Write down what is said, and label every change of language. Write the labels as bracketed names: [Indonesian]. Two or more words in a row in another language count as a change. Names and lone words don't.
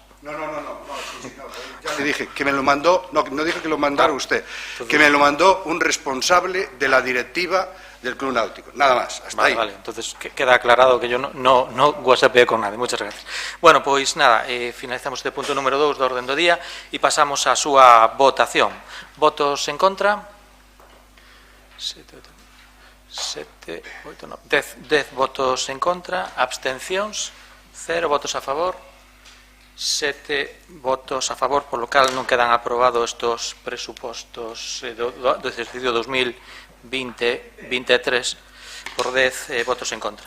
[Spanish] No, ya le dije que me lo mandó, no dije que lo mandara usted, que me lo mandó un responsable de la directiva del Club Náutico, nada más, hasta ahí. Vale, entonces queda aclarado que yo no whatsappeé con nadie, muchas gracias. [Galician] Bueno, pois nada, finalizamos este punto número 2 do orden do día e pasamos á súa votación. Votos en contra? 10 votos en contra, abstencións, 0 votos a favor, 7 votos a favor, [Spanish] por lo cal [Galician] non quedan aprobados estos presupostos do exercicio 2023 por 10 votos en contra.